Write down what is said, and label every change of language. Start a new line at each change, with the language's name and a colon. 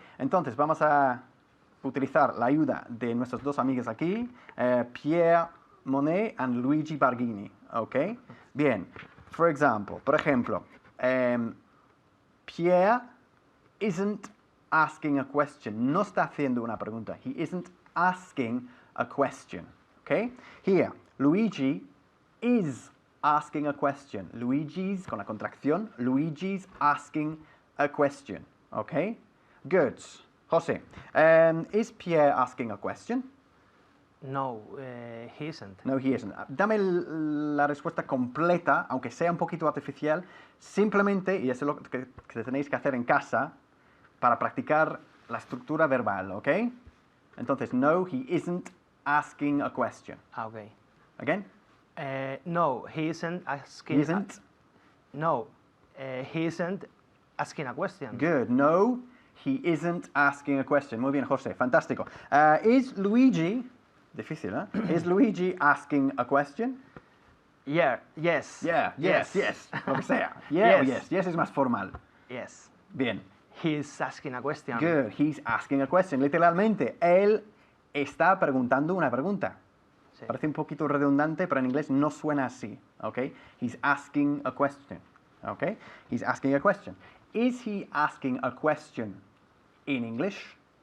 Spanish: Entonces vamos a utilizar la ayuda de nuestros dos amigos aquí, Pierre Monet and Luigi Barghini, ¿ok? Bien, por ejemplo,
English: Pierre isn't asking a question,
Spanish: no está haciendo una pregunta.
English: He isn't asking a question, ¿ok? Here, Luigi is asking a question. Luigi's,
Spanish: con la contracción,
English: Luigi's asking a question, ¿ok? Good. José, is Pierre asking a question? No, he isn't. No, he isn't.
Spanish: Dame la respuesta completa, aunque sea un poquito artificial, simplemente, y eso es lo que tenéis que hacer en casa para practicar la estructura verbal, ¿ok?
English: Entonces, no, he isn't asking a question. Okay. Again? No, he isn't asking. He isn't? No, he isn't asking a question. Good. No, he isn't asking a question.
Spanish: Muy bien, José. Fantástico.
English: Is Luigi...
Spanish: Difícil, ¿eh?
English: Is Luigi asking a question? Yeah. Yes. Yeah, yes, yes.
Spanish: Lo que sea.
English: Yeah o Yes.
Spanish: yes. Yes es más formal.
English: Yes.
Spanish: Bien.
English: He's asking a question. Good. He's asking a question.
Spanish: Literalmente, él está preguntando una pregunta. Sí. Parece un poquito redundante, pero en inglés no suena así.
English: ¿Ok? He's asking a question. ¿Ok? He's asking a question. Is he asking a question in English?